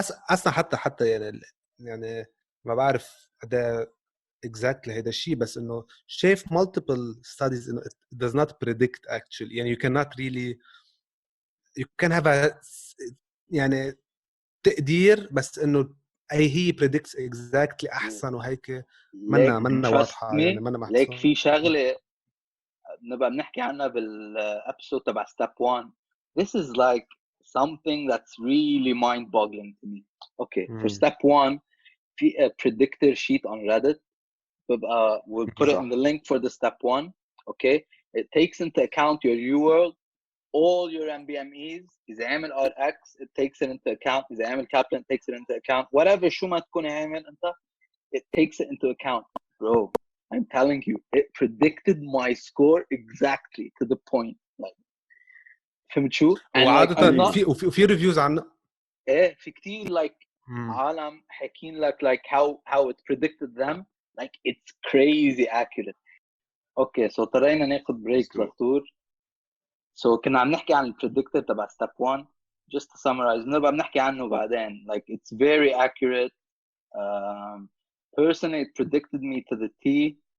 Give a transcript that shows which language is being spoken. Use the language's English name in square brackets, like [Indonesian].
[Arabic] أصلا حتى يعني ما بعرف ده exactly هذا الشيء بس إنه شايف [English] multiple studies [Arabic] إنه [English] it does not predict actually [Arabic] يعني [English] you cannot really you can have a [Arabic] يعني تقدير بس إنه هي [English] predicts exactly [Arabic] أحسن وهيك منا واضحة يعني منا محسوبة. ليك في شغلة نبقى بنحكي عنها بالابسود تبع step 1. [English] This is like something that's really mind-boggling to me. Okay, for step 1 في a predictor sheet on Reddit. We'll put it in the link for the step 1. Okay, it takes into account your UWorld, all your MBMEs. [Arabic] إذا عامل [English] RX, it takes it into account. إذا عامل Kaplan, it takes it into account. Whatever [Arabic] شو ما تكون عامل أنت, [English] it takes it into account. Bro, I'm telling you, it predicted my score exactly to the point. [Arabic] Like, فهمت شو؟ وعادة في reviews عنه. إيه في كتير like عالم حكين لك [English] like how it predicted them. Like it's crazy accurate. Okay, so [Arabic] طرينا ناخد بريك دكتور. So كنا عم نحكي عن البريدكتور تبع step 1. [English] Just to summarize, [Arabic] نبقى بنحكي عنه بعدين. [English] Like it's very accurate. Personally, it predicted me to the T.